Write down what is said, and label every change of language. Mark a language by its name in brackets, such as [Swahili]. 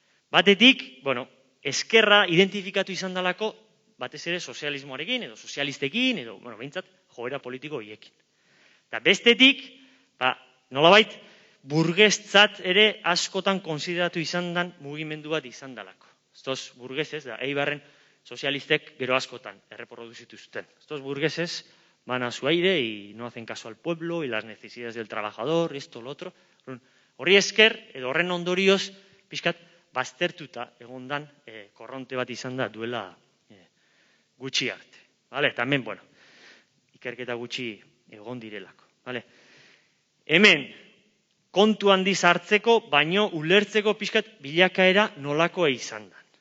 [Basque] Batetik, eskerra identifikatu izan dalako batez ere sozialismoarekin edo sozialistekin edo, behintzat, joera politiko hiekin. Eta bestetik, nolabait, burgestzat ere askotan konsideratu izan dan mugimendu bat izan dalako. [Spanish] Estos burgueses, [Basque] Eibarren sozialistek gero askotan erreproduzitu zuten. [Spanish] Estos burgueses van a su aire y no hacen caso al pueblo y las necesidades del trabajador, esto, lo otro. [Basque] Horri esker, edo horren ondorioz, pixkat, baztertuta egondan korronte bat izan da duela gutxi arte. Tamen, ikerketa gutxi egon direlako. Hemen, kontu handiz hartzeko, baino ulertzeko pixkat bilakaera nolakoa izan da.